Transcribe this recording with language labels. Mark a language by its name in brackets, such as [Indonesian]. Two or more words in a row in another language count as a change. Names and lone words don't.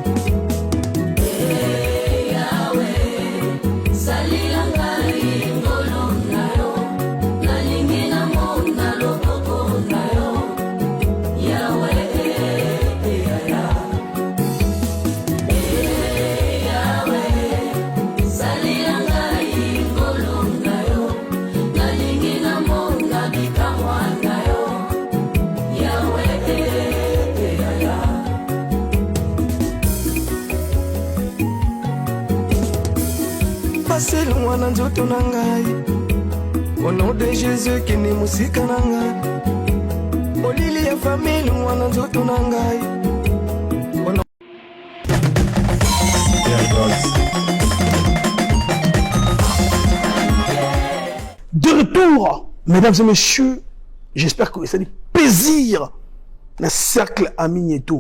[Lingala] salila ngai ngolo na yo nalingi na mona loboko na yo yawe yawe salila ngai ngolo na yo nalingi na mona bikamwa na yo yawe paseli mwana nzoto na ngai [French] au nom de Jésus [Lingala] kini musika na ngai olili ya famili mwana nzoto na ngai [French] De retour, mesdames et messieurs, j'espère que ça dit plaisir le cercle Aminieto.